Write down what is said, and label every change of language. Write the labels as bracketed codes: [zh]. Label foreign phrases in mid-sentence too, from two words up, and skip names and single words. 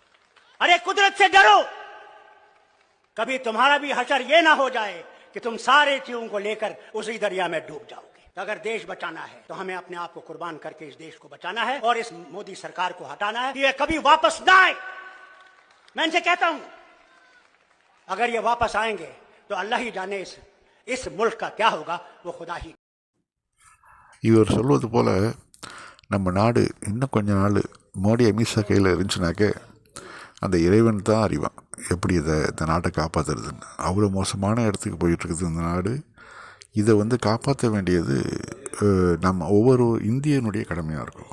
[hi] अरे कुदरत से डरो, कभी तुम्हारा भी हशर ये ना हो जाए कि तुम सारे चीजों को लेकर उसी दरिया में डूब जाओगे। तो अगर देश बचाना है तो हमें अपने आप को कुर्बान करके इस देश को बचाना है और इस मोदी सरकार को हटाना है कि ये कभी वापस ना आए। मैं इनसे कहता हूं, अगर ये वापस आएंगे तो अल्लाह ही जाने इस मुल्क का क्या होगा, वो खुदा ही। [ta] இவர் சொல்வது போல் நம்ம நாடு இன்னும் கொஞ்ச நாள் மோடி அமித்ஷா கையில் இருந்துச்சுனாக்க அந்த இறைவன் தான் அறிவான் எப்படி இந்த நாட்டை காப்பாற்றுறதுன்னு. அவ்வளோ மோசமான இடத்துக்கு போயிட்டுருக்குது இந்த நாடு. இதை வந்து காப்பாற்ற வேண்டியது நம்ம ஒவ்வொரு இந்தியனுடைய கடமையாக இருக்கும்.